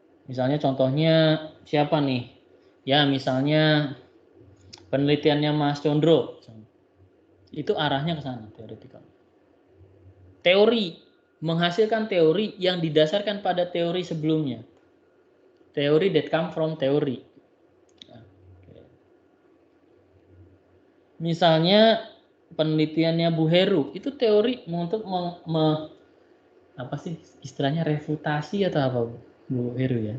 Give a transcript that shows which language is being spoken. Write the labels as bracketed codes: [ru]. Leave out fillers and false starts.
[id] Misalnya contohnya siapa nih? Ya, misalnya penelitiannya Mas Condro. Itu arahnya ke sana, theoretical. Teori, menghasilkan teori yang didasarkan pada teori sebelumnya. [en] Teori that come from theory. [id] Ya, okay. Misalnya penelitiannya Bu Heru, itu teori untuk apa sih istilahnya, refutasi atau apa Bu Heru ya?